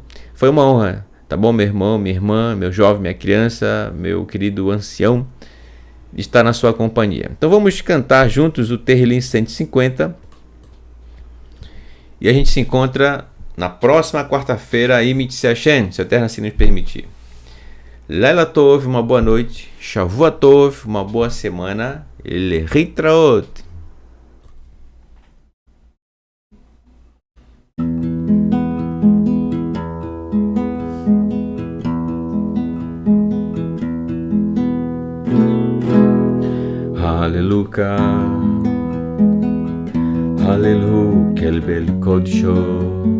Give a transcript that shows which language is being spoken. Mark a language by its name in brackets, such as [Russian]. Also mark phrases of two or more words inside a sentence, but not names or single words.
[Portuguese] Foi uma honra, tá bom, meu irmão, minha irmã, meu jovem, minha criança, meu querido ancião, estar na sua companhia. Então vamos cantar juntos o Terrilim 150 e a gente se encontra na próxima quarta-feira aí, [Hebrew] מצוות השם, [Portuguese] se o Eterno assim nos permitir. [Hebrew] לילה טוב, [Portuguese] uma boa noite. [Hebrew] שבוע טוב, [Portuguese] uma boa semana. Lehitraot. [Hebrew] הללויה הללויה קלבל קדשו,